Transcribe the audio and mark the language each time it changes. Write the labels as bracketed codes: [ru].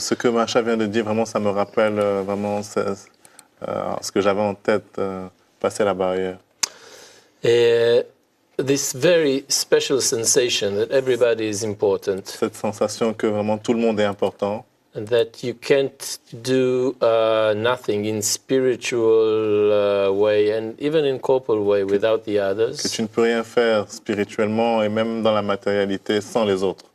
[fr] Ce que Masha vient de dire, vraiment, ça me rappelle vraiment ce que j'avais en tête, passer la barrière. [en] This very special sensation that everybody is important. [fr] Cette sensation que vraiment tout le monde est important. [en] And that you can't do nothing in spiritual way and even in corporal way without the others. [fr] Que tu ne peux rien faire spirituellement et même dans la matérialité sans les autres.